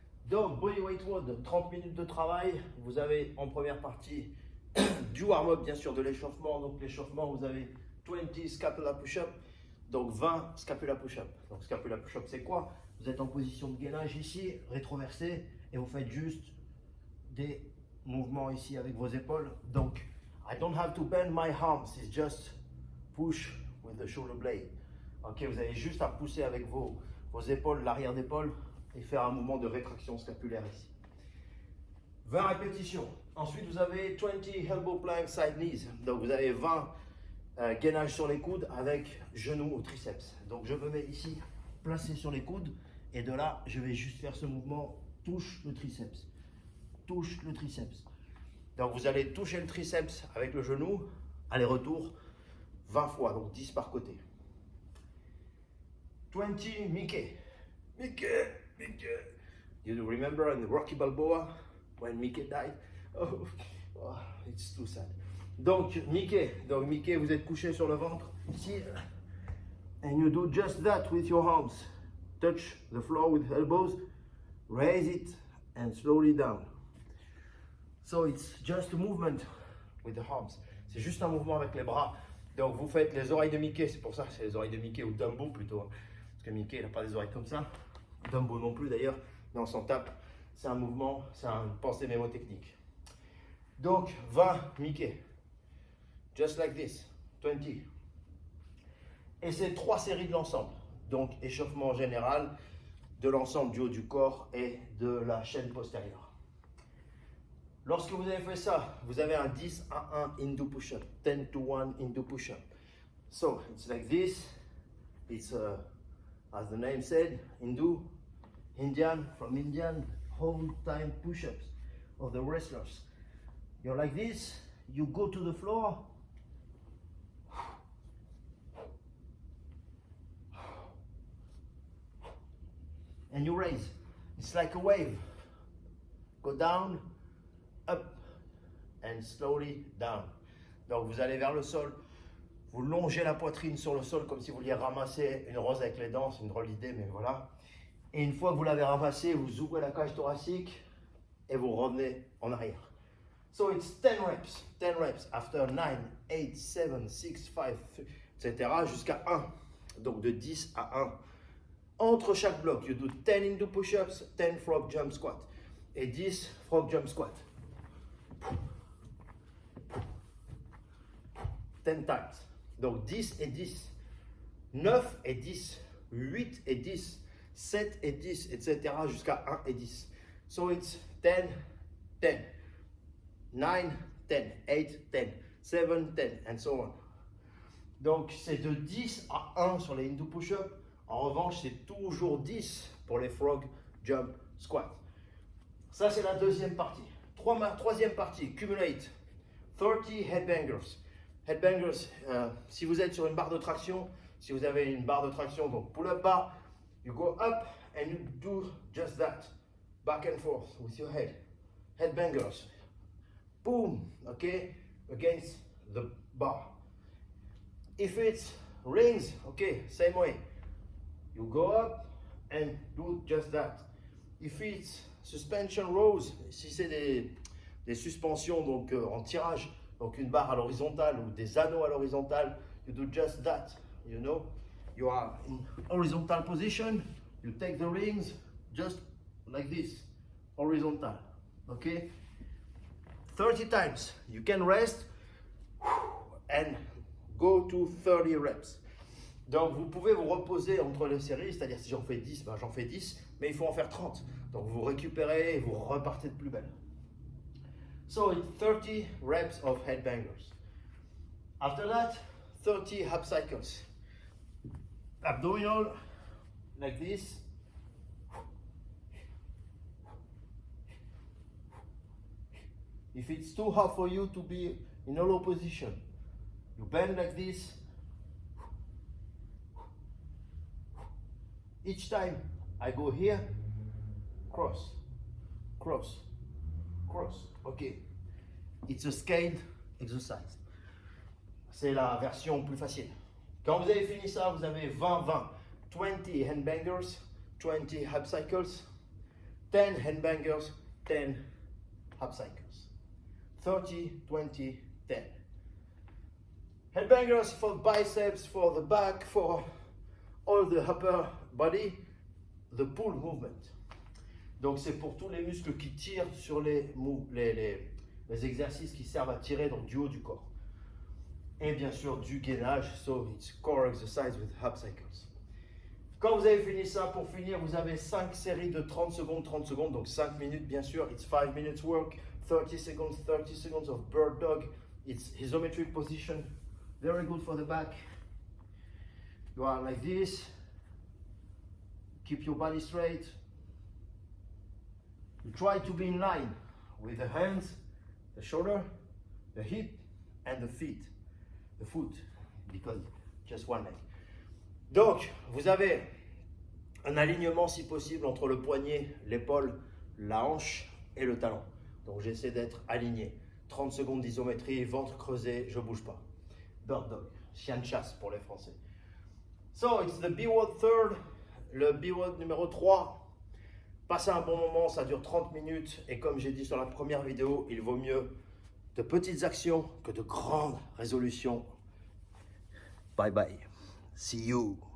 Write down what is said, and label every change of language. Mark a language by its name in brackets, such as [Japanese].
[French] Donc, Bodyweight WOD, 30 minutes de travail. Vous avez en première partie du warm-up, bien sûr, de l'échauffement. Donc, l'échauffement, vous avez 20 scapula push-up, donc 20 scapula push-up. Donc, scapula push-up, c'est quoi? Vous êtes en position de gainage ici, rétroversé, et vous faites juste des mouvements ici avec vos épaules. [English] Donc, I don't have to bend my arms, it's just push with the shoulder blade. [French] Ok, vous avez juste à pousser avec vos épaules, l'arrière d'épaule, et faire un mouvement de rétraction scapulaire ici. 20 répétitions. Ensuite, vous avez 20 elbow plank side knees. Donc, vous avez 20 gainage sur les coudes avec genoux au triceps. Donc, je me mets ici, placé sur les coudes, et de là, je vais juste faire ce mouvement, touche le triceps. Touche le triceps. Donc, vous allez toucher le triceps avec le genou, aller-retour, 20 fois, donc 10 par côté. 20 Mickey. Mickey. [English] You remember in Rocky Balboa when Mickey died? Oh, it's too sad. [French] Donc Mickey, vous êtes couché sur le ventre ici, [English] and you do just that with your arms. Touch the floor with elbows, raise it and slowly down. So it's just a movement with the arms. [French] C'est juste un mouvement avec les bras. Donc vous faites les oreilles de Mickey, c'est pour ça que c'est les oreilles de Mickey ou Dumbo plutôt. Hein. Parce que Mickey, il n'a pas des oreilles comme ça. Dumbo non plus d'ailleurs. Mais on s'en tape. C'est un mouvement, c'est une pensée mémotechnique. Donc 20 Mickey. [English] Just like this. [French] 20. Et c'est 3 séries de l'ensemble. Donc échauffement général de l'ensemble du haut du corps et de la chaîne postérieure. Lorsque vous avez fait ça, vous avez un 10 à 1 Hindu push-up, [English] 10 to 1 Hindu push-up. So, it's like this. It's, as the name said, Hindu, Indian, from Indian, whole time push-ups of the wrestlers. You're like this, you go to the floor. And you raise. It's like a wave. Go down, up and slowly down. [French] Donc vous allez vers le sol, vous longez la poitrine sur le sol comme si vous vouliez ramasser une rose avec les dents, c'est une drôle d'idée mais voilà. Et une fois que vous l'avez ramassé, vous ouvrez la cage thoracique et vous revenez en arrière. [English] So it's 10 reps, 10 reps after 9, 8, 7, 6, 5, etc. [French] jusqu'à 1. Donc de 10 à 1. Entre chaque bloc, [English] you do 10 Hindu push-ups, 10 frog jump squat [French] et 10 frog jump squat. [English] 10 times. [French] Donc 10 et 10, 9 et 10, 8 et 10, 7 et 10, etc. jusqu'à 1 et 10. [English] So it's 10, 10, 9, 10, 8, 10, 7, 10, and so on. [French] Donc c'est de 10 à 1 sur les Hindu push-up. En revanche, c'est toujours 10 pour les frog jump squat. Ça, c'est la deuxième partie. Troisième partie, [English] cumulate 30 headbangers. [French] Headbangers, si vous êtes sur une barre de traction, si vous avez une barre de traction, donc pull-up bar, [English] you go up and you do just that. Back and forth with your head. Headbangers. Boom, okay, against the bar. If it's rings, okay, same way. You go up and do just that. If it's suspension rows, [French] si c'est des suspensions donc en tirage, donc une barre à l'horizontale ou des anneaux à l'horizontale, [English] you do just that, you know. You are in horizontal position, you take the rings just like this, horizontal, okay? 30 times, you can rest and go to 30 reps. [French] Donc vous pouvez vous reposer entre les séries, c'est-à-dire si j'en fais 10, ben j'en fais 10, mais il faut en faire 30. Donc vous récupérez et vous repartez de plus belle. [English] So it's 30 reps of headbangers. After that, 30 ab cycles. Abdominal, like this. If it's too hard for you to be in a low position, you bend like this. Each time I go here, cross, cross, cross. Okay, it's a scaled exercise. [French] C'est la version plus facile. Quand vous avez fini ça, vous avez 20-20. [English] 20 handbangers, 20 hip cycles, 10 handbangers, 10 hip cycles. 30, 20, 10. Headbangers for biceps, for the back, for all the upper body, the pull movement. [French] Donc c'est pour tous les muscles qui tirent sur les exercices qui servent à tirer donc du haut du corps. Et bien sûr du gainage, [English] so it's core exercise with hip cycles. [French] Quand vous avez fini ça, pour finir, vous avez 5 séries de 30 secondes, donc 5 minutes bien sûr. [English] It's 5 minutes work, 30 seconds of bird dog. It's isometric position, very good for the back. You are like this, keep your body straight. You try to be in line with the hands, the shoulder, the hip, and the feet, the foot, because just one leg. [French] Donc, vous avez un alignement si possible entre le poignet, l'épaule, la hanche et le talon. Donc, j'essaie d'être aligné. 30 secondes d'isométrie, ventre creusé, je ne bouge pas. Bird dog, chien de chasse pour les Français. [English] So, it's the B-word third, [French] le B-word numéro 3. Passez un bon moment, ça dure 30 minutes. Et comme j'ai dit sur la première vidéo, il vaut mieux de petites actions que de grandes résolutions. [English] Bye bye. See you.